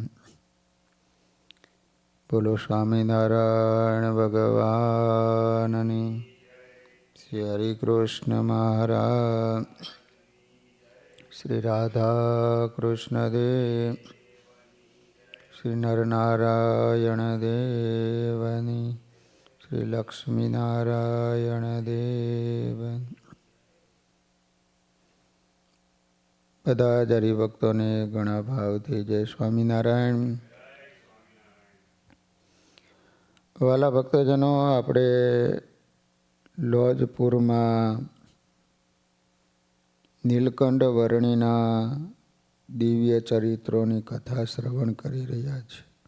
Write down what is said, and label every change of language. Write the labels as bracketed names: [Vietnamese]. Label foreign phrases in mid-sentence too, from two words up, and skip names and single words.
[Gujarati] બોલો સ્વામીનારાયણ ભગવાનની, શ્રી હરિ કૃષ્ણ મહારાજ, શ્રી રાધા કૃષ્ણ દેવ, શ્રી નરનારાયણ દેવની, શ્રી લક્ષ્મી નારાયણ દેવની। બધા જ હરિભક્તોને ઘણા ભાવથી જય સ્વામિનારાયણ। વાલા ભક્તજનો, આપણે લોજપુરમાં નીલકંઠ વર્ણિના દિવ્ય ચરિત્રોની કથા શ્રવણ કરી રહ્યા છીએ।